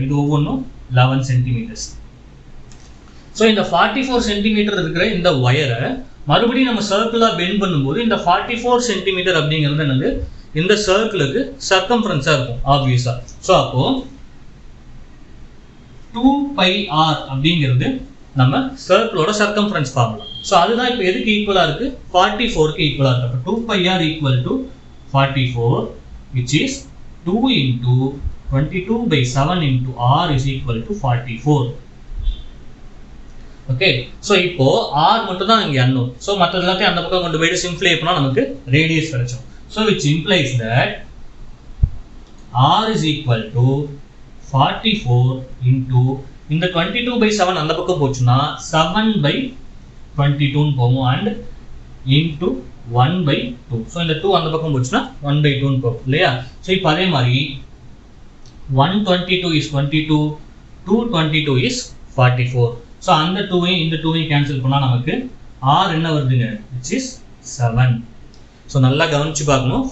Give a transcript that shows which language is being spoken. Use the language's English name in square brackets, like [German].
[Tamil] இது ஒவ்வொன்றும் 11 centimetres. So இந்த 44 சென்டிமீட்டர் இருக்கிற இந்த ஒயரை மறுபடியும் நம்ம சர்க்கிளாக பெண்ட் பண்ணும்போது இந்த 44 சென்டிமீட்டர் அப்படிங்கிறது என்னது? இந்த சர்க்கிளுக்கு சர்க்கம்ஃபரன்ஸாக இருக்கும் ஆப்வியஸாக. ஸோ அப்போ 2πr அப்படிங்கிறது நம்ம சர்க்கிளோட சர்க்கம்ஃபரன்ஸ் ஃபார்முலா. ஸோ அதுதான் இப்போ எதுக்கு ஈக்குவலாக இருக்குது? 44க்கு ஈக்குவலாக இருக்குது. [English] அப்போ 2πr equal to 44 which is 2 into 22/7 into r is equal to 44. [Tamil] Okay, so இப்போ r மட்டும் தான் இங்கே அன்னோன். ஸோ மற்ற எல்லாத்தையும் அந்த பக்கம் கொண்டு போயிட்டு சிம்பிளை பண்ணால் நமக்கு radius கிடைச்சோம். So [English] which implies that r is equal to 44 into [Tamil] இந்த 22/7 அந்த பக்கம் போச்சுன்னா 7/22 போகும் அண்ட் into 1/2. ஸோ இந்த 2 அந்த பக்கம் போச்சுன்னா 1/2 போகும் இல்லையா? ஸோ இப்போ அதே மாதிரி 122 is 22, 222 is 44. ஸோ அந்த 2வையும் இந்த 2வையும் கேன்சல் பண்ணால் நமக்கு r என்ன வருதுங்க? [English] which is 7. [Tamil] ஸோ நல்லா கவனிச்சு பார்க்கணும்.